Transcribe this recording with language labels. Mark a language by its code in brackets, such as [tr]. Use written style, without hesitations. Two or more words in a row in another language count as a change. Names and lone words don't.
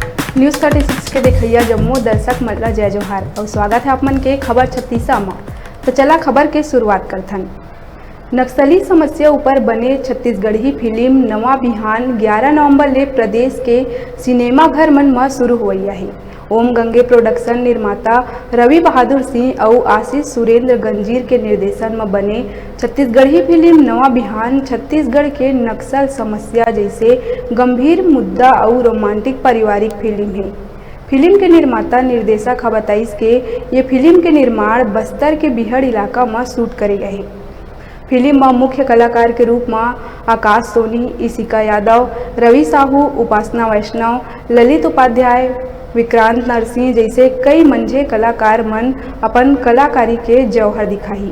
[hne] न्यूज़ 36 के देखिया जम्मू दर्शक मल्ला जय जोहार और स्वागत है आप मन के खबर 36 में। तो चला खबर के शुरुआत करथन। नक्सली समस्या ऊपर बने छत्तीसगढ़ी फिल्म नवा बिहान 11 नवंबर ले प्रदेश के सिनेमा घर मन में शुरू हुई है। ओम गंगे प्रोडक्शन निर्माता रवि बहादुर सिंह और आशीष सुरेंद्र गंजीर के निर्देशन में बने छत्तीसगढ़ी फिल्म नवा बिहान छत्तीसगढ़ के नक्सल समस्या जैसे गंभीर मुद्दा और रोमांटिक पारिवारिक फिल्म है। फिल्म के निर्माता निर्देशक बताइस के ये फिल्म के निर्माण बस्तर के बिहड़ इलाका में शूट करे गए हैं। फिल्म में मुख्य कलाकार के रूप में आकाश सोनी, इशिका यादव, रवि साहू, उपासना वैष्णव, ललित उपाध्याय, विक्रांत नरसिंह जैसे कई मंझे कलाकार मन अपन कलाकारी के जौहर दिखाई।